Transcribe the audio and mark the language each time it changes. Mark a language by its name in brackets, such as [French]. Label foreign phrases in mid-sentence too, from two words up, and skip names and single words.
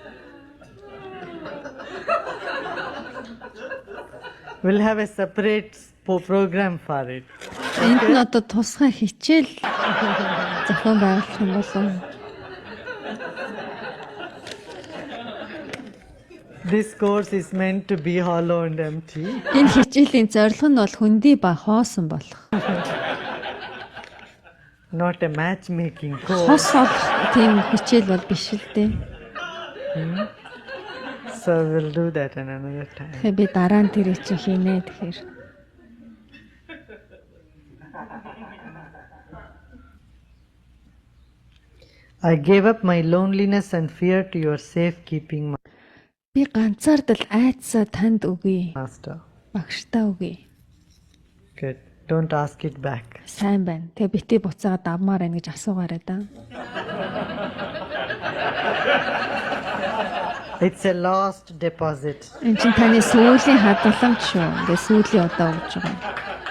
[English] We'll have a separate program for it. [Mongolian] Энд нь одоо тусгай хичээл зохион байгуулах юм болов. [English] This course is meant to be hollow and empty. [Mongolian] Энэ хичээлийн зорилго нь бол хөндий ба хоосон болох. [English] Not a matchmaking course. [Mongolian] Хос олох тийм хичээл бол биш л дээ. [English] So we'll do that another time. [Mongolian] Тэгэхээр би дараа нь тэр чинь хийнэ тэгэхээр. [English] I gave up my loneliness and fear to your safekeeping, [Mongolian] Би ганцаардал айдсаа танд өгье. [English] Master. [Mongolian] Багштаа өгье. [English] Good. Don't ask it back. [Mongolian] Сайн байна. Тэгээ бити буцаагаад авмаар байна гэж асуугаарай да. [English] It's a lost deposit. [Mongolian] Энд чинь таны сүүлийн хадгаламж шүү. Ингээ сүүлийн удаа өгч байгаа.